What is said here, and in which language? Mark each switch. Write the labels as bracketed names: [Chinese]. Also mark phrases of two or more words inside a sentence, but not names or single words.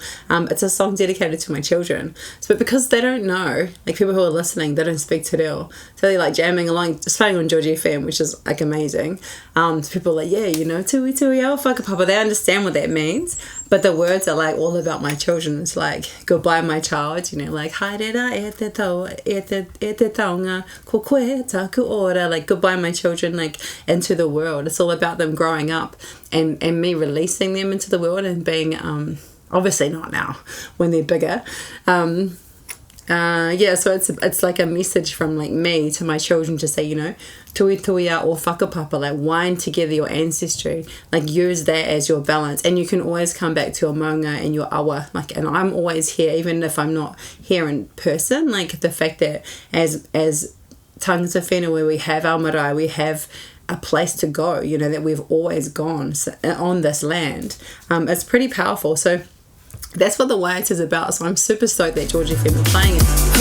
[English] It's a song dedicated to my children. But because they don't know, like, people who are listening, they don't speak Te Reo, so they're like jamming along, just playing on George FM, which is like amazing. People are like, yeah, you know, [Māori] Tui Tuia or Whakapapa, [English] they understand what that means, but the words are like all about my children. It's like, goodbye my child, you know, like, [Māori] haerera e te taonga, ko koe taku ora, [English] like, goodbye my children, like, into the world. It's all about them growing up and me releasing them into the world and being, obviously not now, when they're bigger. So it's like a message from like me to my children to say, you know, [Māori] tui tuia or whakapapa, [English] like, wind together your ancestry, like, use that as your balance, and you can always come back to your maunga and your awa, like, and I'm always here, even if I'm not here in person. Like, the fact that as [Māori] tangata whenua, [English] where we have our marae, we have a place to go, you know, that we've always gone on this land. It's pretty powerful. So that's what the Waiata is about. So I'm super stoked that George FM are playing it.